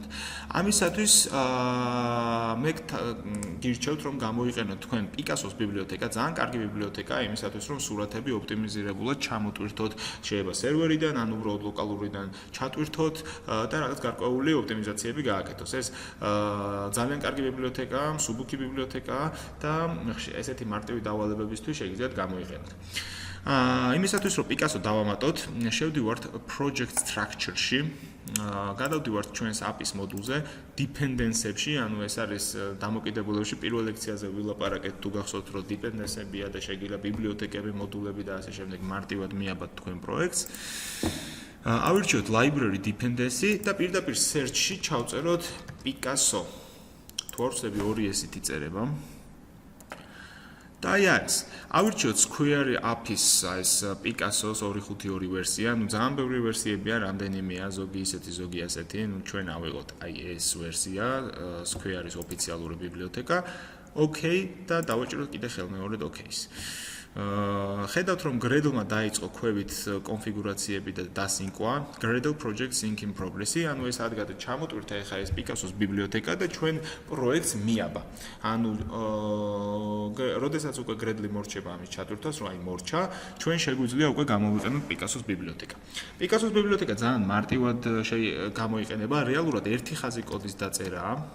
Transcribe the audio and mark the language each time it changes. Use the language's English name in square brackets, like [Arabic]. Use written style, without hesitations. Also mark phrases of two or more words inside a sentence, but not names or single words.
[Georgian] ამისათვის მე გირჩევთ რომ გამოვიყენოთ თქვენ Picasso-ს ბიბლიოთეკა, ძალიან კარგი ბიბლიოთეკაა იმისათვის რომ სურათები ოპტიმიზირებულად ჩამოტვირთოთ, შეიძლება სერვერიდან, ან უბრალოდ ლოკალურიდან ჩატვირთოთ და რაღაც გარკვეული ოპტიმიზაციები გააკეთოს. ეს ძალიან კარგი ბიბლიოთეკაა, Suzuki ბიბლიოთეკაა და ესეთი მარტივი დავალებებისთვის შეგიძლიათ გამოიყენოთ. იმისათვის რომ Picasso დავამატოთ, შევდივართ [English] project structure- [Georgian] ში, გადავდივართ ჩვენს API-s მოდულზე, dependency-ებში, ანუ ეს არის დამოკიდებულებში პირველ ლექციაზე ვილაპარაკეთ, თუ გახსოვთ რომ dependency-ებია და შეგიძლია ბიბლიოთეკები, მოდულები და ასე შემდეგ მარტივად მიაბათ თქვენ პროექტს. ავირჩიოთ [English] library dependency [Georgian] და პირდაპირ search-ში ჩავწეროთ Picasso. თუ არ ვცდები 2S-ით იწერება. და აი არის. ავირჩიოთ Square API-s ეს Picasso-ს 252 ვერსია, ანუ ძალიან ბევრი ვერსიებია, რამდენიმეა, ზოგი ისეთი, ზოგი ასეთი, ну ჩვენ ავიღოთ აი ეს ვერსია, Square-ის ოფიციალური ბიბლიოთეკა. Okay და დავაჭიროთ კიდე ხელმეორედ OK-ს. ხედავთ რომ Gradle-მა დაიწყო ქვევით კონფიგურაციები და დასინკვა [English] Gradle project sync in progress- [Georgian] ი, ანუ ეს ადგილად ჩამოტვირთა ეხა ეს Picasso-ს ბიბლიოთეკა და ჩვენ პროექტს მიაბა. ანუ როდესაც უკვე Gradle მორჩება ამის ჩატვირთვას, რომ აი მორჩა, ჩვენ შეგვიძლია უკვე გამოვიყენოთ Picasso-ს ბიბლიოთეკა. Picasso-ს ბიბლიოთეკა ძალიან მარტივად გამოიყენება, რეალურად ერთი ხაზი კოდის დაწერაა.